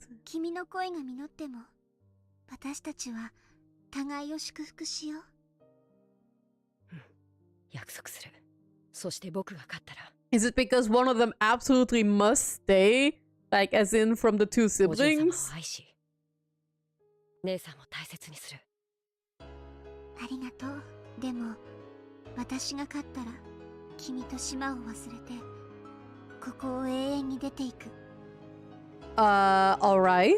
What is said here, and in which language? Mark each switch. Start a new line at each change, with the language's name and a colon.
Japanese: 君の恋が実っても私たちは互いを祝福しよう。約束する。そして僕が勝ったら
English: Is it because one of them absolutely must stay? Like, as in from the two
Japanese: お嬢様を
English: siblings?
Japanese: 愛し姉さんも大切にする。ありがとう。でも私が勝ったら君と島を忘れてここを永遠に出ていく。
English: Alright.